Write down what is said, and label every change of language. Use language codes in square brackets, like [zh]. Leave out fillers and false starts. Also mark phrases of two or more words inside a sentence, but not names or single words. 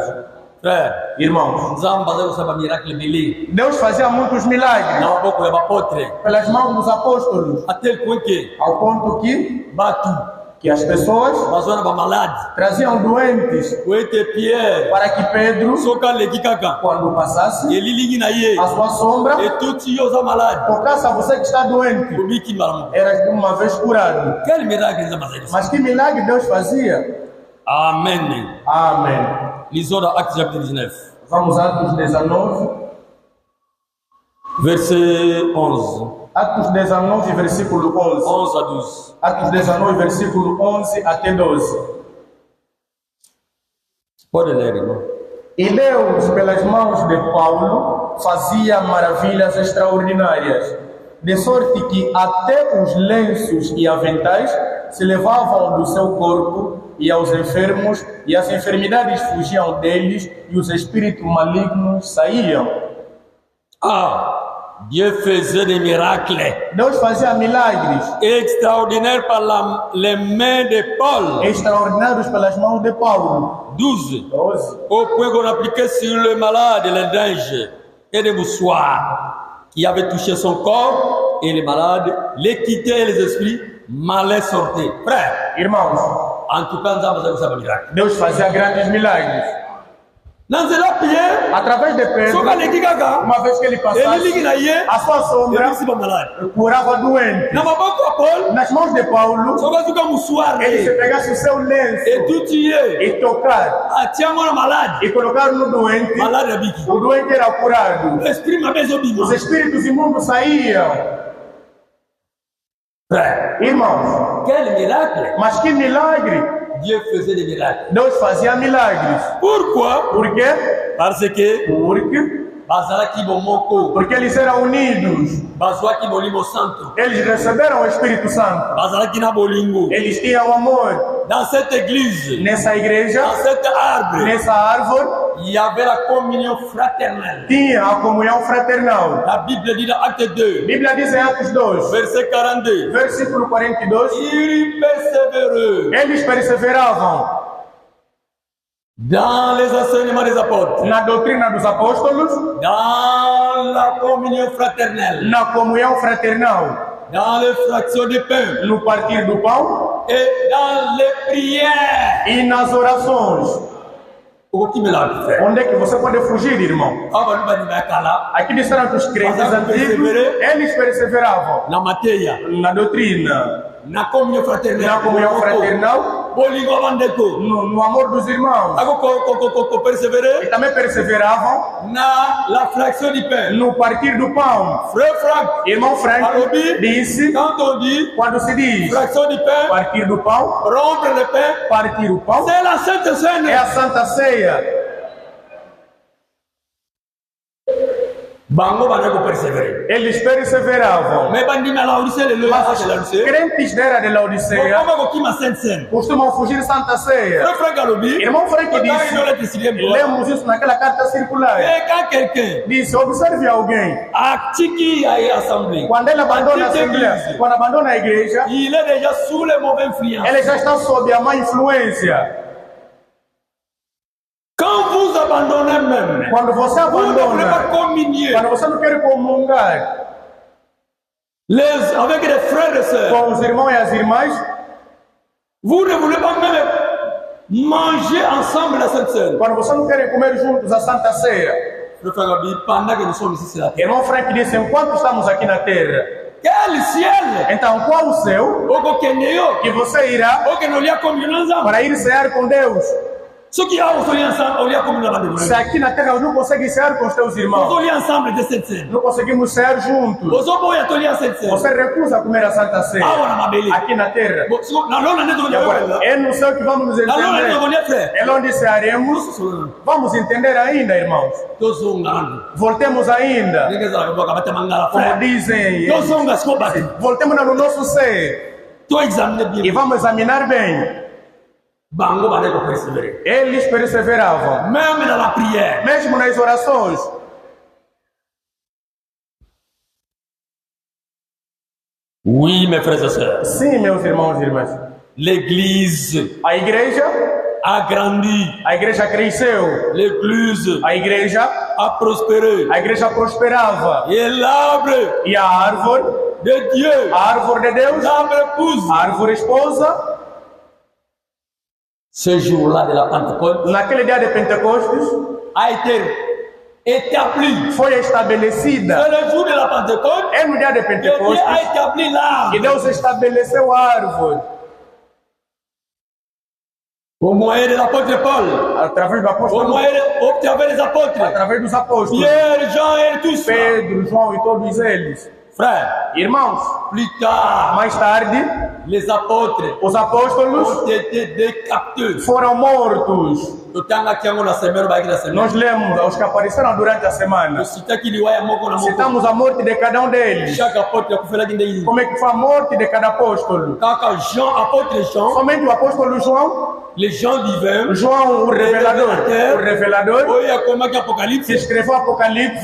[pt] Irmãos, Deus fazia muitos milagres pelas mãos dos apóstolos, ao ponto que as pessoas traziam doentes para que Pedro, quando passasse, a sua sombra tocasse a você que está doente, era de uma vez curado. Mas que milagre Deus fazia? Amém. Amém. [fr] Lisons dans Actes chapitre 19. [pt] Vamos a Atos 19. [fr] Verset 11. [pt] Atos 19, versículo 11. 11 a 12. Atos 19, versículo 11 até 12. Pode ler, irmão. E Deus, pelas mãos de Paulo, fazia maravilhas extraordinárias, de sorte que até os lenços e aventais se levavam do seu corpo, e aos enfermos, e as enfermidades fugiam deles, e os espíritos malignos saíam. [fr] Dieu faisait des miracles. [pt] Deus fazia milagres [fr] extraordinaires par les mains de Paul. [pt] Extraordinários pelas mãos de Paulo. 12. [fr] Au point qu'on appliquait sur le malade les dangers et des moussoirs qui avaient touché son corps, et les malades les quittaient, et les esprits malais sortaient. Frère, [pt] irmãos, [fr] en tout cas, [pt] Deus fazia grandes milagres. Através de Pedro, uma vez que ele passasse, a sua sombra curava doente. Nas mãos de Paulo, ele se pegasse o seu lenço e tocar e colocar no doente, o doente era curado. Os espíritos imundos saíam. Irmãos, mas que milagre! [fr] Dieu faisait des miracles. [pt] Deus fazia milagres. [fr] Pourquoi? [pt] Por quê? Porque eles eram unidos. Eles receberam o Espírito Santo. Eles tinham amor. [fr] Dans cette église, [pt] nessa igreja, [fr] dans cette arbre, [pt] nessa árvore, [fr] il y avait la communion fraternelle. [pt] Tinha a comunhão fraternal. [fr] La Bible dit dans Acte 2. [pt] Bíblia diz em Atos 2. [fr] Verset 42. [pt] Versículo 42. [fr] Ils persévéraient. [pt] Eles perseveravam. [fr] Dans les enseignements des apôtres. [pt] Na doutrina dos apóstolos. [fr] Dans la communion fraternelle. [pt] Na comunhão fraternal. [fr] Dans les fractions de pain. [pt] No partir do pão. [fr] Et dans les prières. [pt] E nas orações. Onde é que você pode fugir, irmão? Aqui disseram que os crentes antigos, eles perseveravam na doutrina, na comunhão fraternal, no amor dos irmãos. E também perseveravam [fr] na fraction de pain. [pt] No partir do pão. Irmão Frank disse, quando se diz [fr] fraction de pain, [pt] partir do pão, [fr] rompre le pain, [pt] partir o pão, [fr] c'est la Sainte Seine. [pt] É a Santa Ceia. Eles perseveravam. Mas crentes da era de Laodiceia costumam fugir Santa Ceia. Irmão Frank disse, lemos isso naquela carta circular. Disse, observe alguém. Quando ele abandona a Assembleia, quando abandona a igreja, ele já está sob a má influência. [fr] Quand vous abandonnez même, [pt] quando você abandona, quando você não quer comungar [fr] avec les frères et sœurs, [pt] com os irmãos e as irmãs, [fr] vous ne voulez pas même manger ensemble la Sainte Ceia. [pt] Quando você não quer comer juntos a Santa Ceia, irmão Frank disse, enquanto estamos aqui na terra, [fr] quel ciel? [pt] Então qual o céu que você irá para ir cear com Deus? Se aqui na terra não consegue cear com os teus irmãos, não conseguimos cear juntos, você recusa comer a Santa Ceia aqui na terra. É no céu que vamos nos entender. É onde cearemos. Vamos entender ainda, irmãos. Voltemos ainda. Como dizem, voltemos no nosso ser e vamos examinar bem. Eles perseveravam, mesmo nas orações. [fr] Oui, mes frères et sœurs. [pt] Sim, meus irmãos e irmãs. [fr] L'église, [pt] a igreja, [fr] a grandi. [pt] A igreja cresceu. [fr] L'église, [pt] a igreja, [fr] a prospéré. [pt] A igreja prosperava. [fr] Et l'arbre, [pt] e a árvore [fr] de Dieu, [pt] a árvore de Deus, [fr] l'arbre épouse, [pt] a árvore esposa. [fr] Ce jour-là de la Pentecôte, [pt] naquele dia de Pentecostes, [fr] a été établi. [pt] Foi estabelecida. [fr] C'est le jour de la Pentecôte. [pt] É no dia de Pentecostes. [fr] A établi l'arbre. [pt] E Deus estabeleceu a árvore. [fr] Au moyen de l'apôtre Paul. [pt] Através do apóstolo. [fr] Au moyen des apôtres. [pt] Através dos apóstolos. [fr] Pierre, Jean et tous. [pt] Pedro, João e todos eles. [fr] Frères, [pt] irmãos, [fr] plus tard, [pt] mais tarde, [fr] les apôtres, [pt] os apóstolos, [fr] ont été décapités. [pt] Foram mortos. Nós lemos os que apareceram durante a semana. Citamos a morte de cada um deles. Como é que foi a morte de cada apóstolo? Somente o apóstolo João, João o revelador, que escreveu o Apocalipse.